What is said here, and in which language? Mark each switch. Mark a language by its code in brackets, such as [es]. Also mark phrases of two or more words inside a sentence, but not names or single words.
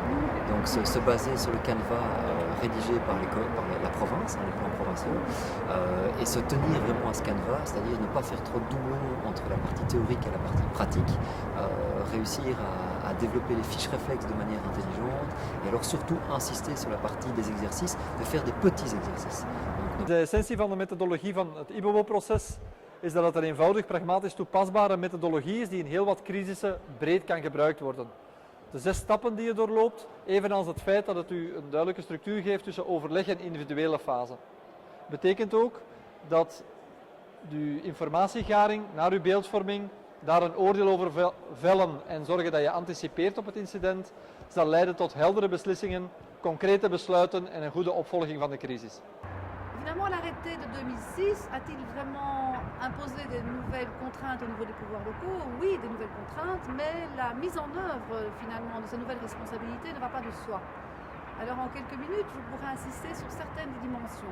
[fr] Donc se baser sur le canevas rédigé par la province, les plans provinciaux, et se tenir vraiment à ce canevas, c'est-à-dire ne pas faire trop de doublons entre la partie théorique et la partie pratique, réussir à développer les fiches réflexes de manière intelligente, et alors surtout insister sur la partie des exercices, de faire des petits exercices. [nl] De essentie van de methodologie van het IBOBO-proces is dat het een eenvoudig, pragmatisch toepasbare methodologie is die in heel wat crisissen breed kan gebruikt worden. De 6 stappen die je doorloopt, evenals het feit dat het u een duidelijke structuur geeft tussen overleg en individuele fase. Betekent ook dat de informatiegaring naar uw beeldvorming daar een oordeel over vellen en zorgen dat je anticipeert op het incident, zal leiden tot heldere beslissingen, concrete besluiten en een goede opvolging van de crisis. [fr] Finalement, l'arrêté de 2006 a-t-il vraiment imposé des nouvelles contraintes au niveau des pouvoirs locaux? Oui, des nouvelles contraintes, mais la mise en œuvre finalement de ces nouvelles responsabilités ne va pas de soi. Alors en quelques minutes, je pourrais insister sur certaines dimensions.